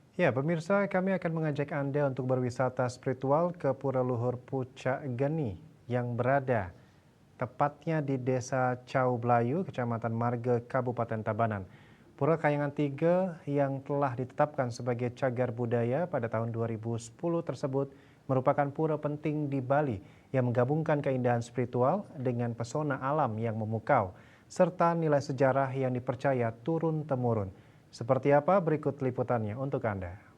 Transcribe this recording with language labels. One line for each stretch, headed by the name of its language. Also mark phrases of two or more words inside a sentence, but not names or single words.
Indonesian: Ya, pemirsa, kami akan mengajak Anda untuk berwisata spiritual ke Pura Luhur Pucak Geni yang berada tepatnya di Desa Cau Blayu, Kecamatan Marge, Kabupaten Tabanan. Pura Kayangan 3 yang telah ditetapkan sebagai cagar budaya pada tahun 2010 tersebut merupakan pura penting di Bali yang menggabungkan keindahan spiritual dengan pesona alam yang memukau, serta nilai sejarah yang dipercaya turun-temurun. Seperti apa berikut liputannya untuk Anda.